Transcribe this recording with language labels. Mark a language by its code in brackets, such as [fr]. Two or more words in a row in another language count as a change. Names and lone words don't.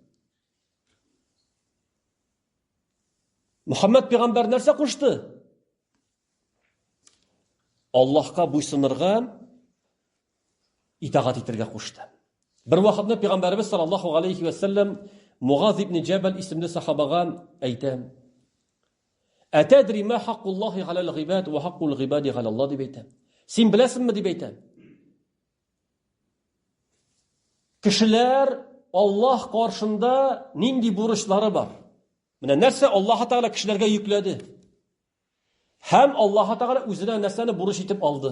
[tt] Мөхәммәд пәйгамбәр нәрсә кушты? Аллаһка буйсынырга, итагать итәргә кушты. Бер вакытны пәйгамбәрбез [ar] صلى الله عليه وسلم [tt] Мугаз ибн Джабал исемле сахабага әйтә: [ar] "أتدري ما حق الله على العباد وحق العباد على الله" [tt] дип әйтә. Син беләсеңме дип әйтә? Кешеләр Аллаһ каршында нинди бурычлары бар? Менә нәрсә Аллаһ Тәгалә кешеләргә йөкләде? Һәм Аллаһ Тәгалә үзенә нәрсәне бурыч итеп алды?